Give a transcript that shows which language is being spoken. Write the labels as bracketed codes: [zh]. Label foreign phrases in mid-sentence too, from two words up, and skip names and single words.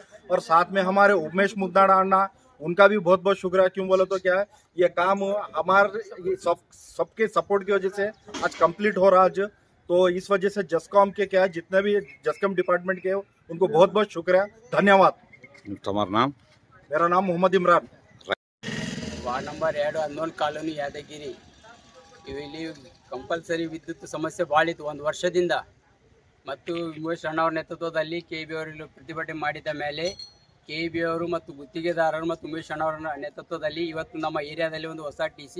[hi] और साथ में हमारे उमेश मुद्दाड़ा अन्ना उनका भी बहुत बहुत शुक्रिया। क्यों बोले तो क्या है ये काम हमारे सबके सपोर्ट की वजह से आज कंप्लीट हो रहा आज। तो इस वजह से जस्कॉम के क्या है जितने भी जस्कॉम डिपार्टमेंट के उनको बहुत बहुत शुक्रिया, धन्यवाद। तुम्हारा नाम? मेरा नाम मोहम्मद इमरान। [en] ward number [kn] 2 ಅನ್ನೋಲ್ ಕಾಲೋನಿ ಯಾದಗಿರಿ. ಇಲ್ಲಿ ಕಂಪಲ್ಸರಿ ವಿದ್ಯುತ್ ಸಮಸ್ಯೆ ಭಾಳ ಇತ್ತು ಒಂದು ವರ್ಷದಿಂದ. ಮತ್ತು ಉಮೇಶ್ ಅಣ್ಣವ್ರ ನೇತೃತ್ವದಲ್ಲಿ ಕೆ.ಬಿ. ಅವರು ಪ್ರತಿಭಟನೆ ಮಾಡಿದ ಮೇಲೆ ಕೆ.ಬಿ. ಅವರು ಮತ್ತು ಗುತ್ತಿಗೆದಾರರು ಮತ್ತು ಉಮೇಶ್ ಅಣ್ಣವರ ನೇತೃತ್ವದಲ್ಲಿ ಇವತ್ತು ನಮ್ಮ ಏರಿಯಾದಲ್ಲಿ ಒಂದು ಹೊಸ ಟಿ.ಸಿ.